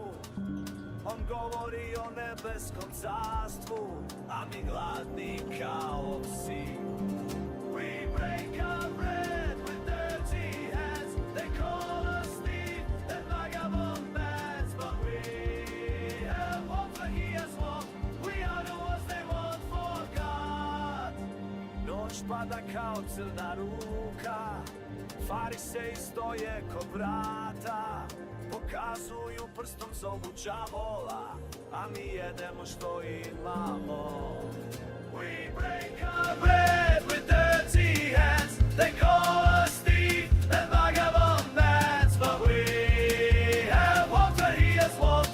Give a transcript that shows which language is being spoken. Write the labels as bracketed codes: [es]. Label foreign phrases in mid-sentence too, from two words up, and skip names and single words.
[sr] On govori o nebeskom carstvu, a mi gladni kao psi. [en] We break our bread with dirty hands. They call us thieves and vagabond bands, but we have hope for he has walked. We are the ones they want for God. [sr] Noć pada kao crna ruka, fariseji stoje kod vrata, pokazuju prstom zovu đavola, a mi jedemo što imamo. [en] We break our bread with dirty hands. They call us thieves and vagabond bands, but we have hope that he has walked.